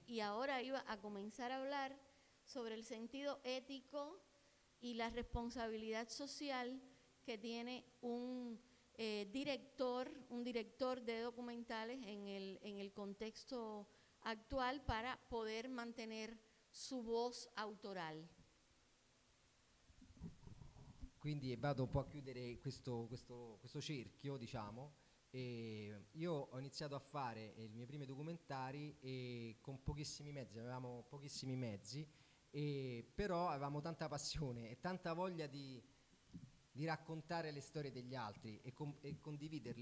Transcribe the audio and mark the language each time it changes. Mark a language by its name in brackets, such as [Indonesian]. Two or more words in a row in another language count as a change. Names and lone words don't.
[Spanish] Y ahora iba a comenzar a hablar sobre el sentido ético y la responsabilidad social que tiene un director de documentales en el contexto actual para poder mantener su voz autoral. [Italian] Quindi vado un po' a chiudere questo cerchio, diciamo. Io ho iniziato a fare i miei primi documentari con pochissimi mezzi, avevamo pochissimi mezzi, però avevamo tanta passione e tanta voglia di raccontare le storie degli altri e condividerle.